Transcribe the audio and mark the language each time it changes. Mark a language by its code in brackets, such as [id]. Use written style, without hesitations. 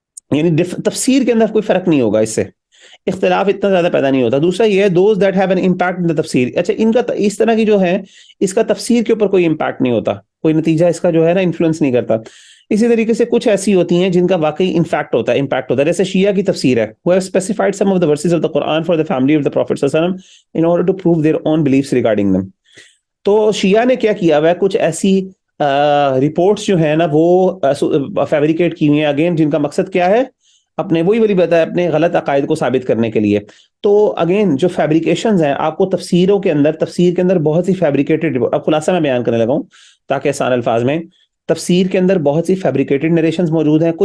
[ur] یعنی تفسیر کے اندر کوئی فرق نہیں ہوگا، اس سے اختلاف اتنا زیادہ پیدا نہیں ہوتا. دوسرا یہ ہے [en] those that have an impact in the [ur] تفسیر. اچھا، ان کا اس طرح کی جو ہے اس کا تفسیر کے اوپر کوئی امپیکٹ نہیں ہوتا، کوئی نتیجہ اس کا جو ہے نا انفلوئنس نہیں کرتا. اسی طریقے سے کچھ ایسی ہوتی ہیں جن کا واقعی امپیکٹ ہوتا ہے. جیسے شیعہ کی تفسیر ہے، [en] who have specified some of the verses of the Quran for the family of the Prophet صلی اللہ علیہ وسلم in order to prove their own beliefs regarding them. [ur] تو شیعہ نے کیا کیا ہوا ہے؟ کچھ ایسی رپورٹس جو ہیں نا وہ فیبریکیٹ کی ہوئی ہیں، اگین جن کا مقصد کیا ہے؟ اپنے وہی والی بات ہے، اپنے غلط عقائد کو ثابت کرنے کے لیے. تو اگین جو فیبریکیشنز ہیں، آپ کو تفسیر کے اندر بہت سی فیبریکیٹڈ، اب خلاصہ میں بیان کرنے لگا ہوں تاکہ آسان الفاظ میں، تفسیر کے اندر بہت سی فیبریکیٹڈ نریشنز موجود ہیں.